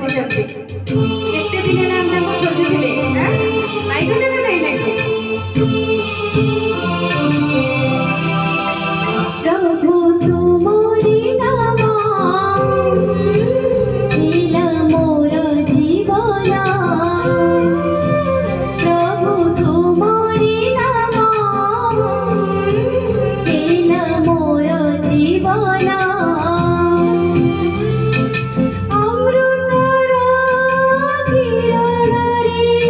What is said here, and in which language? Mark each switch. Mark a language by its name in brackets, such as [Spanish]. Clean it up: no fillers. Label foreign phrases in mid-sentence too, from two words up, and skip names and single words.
[Odia] ପାଇଛନ୍ତି। କେତେ ଦିନ ହେଲା ଆମେ ତାଙ୍କୁ ଖୋଜୁଥିଲେ, ପାଇଗଲେ ନା ନାଇଁ ତାଙ୍କୁ? ପ୍ରଭୁ ତୁମରି ନାମ ନୀଳା ମୋର ଜୀବନ ପ୍ରଭୁ ତୁମରି ନାମ ନୀଳା ମୋର ଜୀବନ ଅମୃତର କିରଣ ରେ